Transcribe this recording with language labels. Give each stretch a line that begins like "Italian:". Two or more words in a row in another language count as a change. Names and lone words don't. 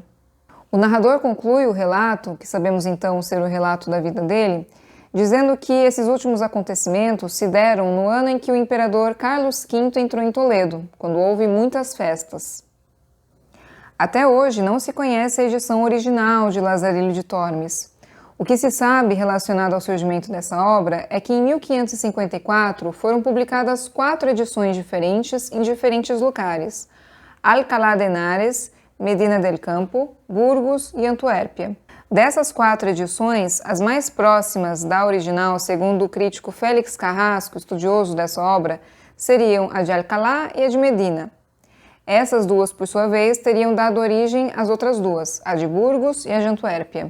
Portuguese: O narrador conclui o relato, que sabemos então ser o relato da vida dele, dizendo que esses últimos acontecimentos se deram no ano em que o imperador Carlos V entrou em Toledo, quando houve muitas festas. Até hoje não se conhece a edição original de Lazarilho de Tormes. O que se sabe relacionado ao surgimento dessa obra é que em 1554 foram publicadas 4 edições diferentes em diferentes lugares: Alcalá de Henares, Medina del Campo, Burgos e Antuérpia. Dessas 4 edições, as mais próximas da original, segundo o crítico Félix Carrasco, estudioso dessa obra, seriam a de Alcalá e a de Medina. Essas duas, por sua vez, teriam dado origem às outras duas, a de Burgos e a de Antuérpia.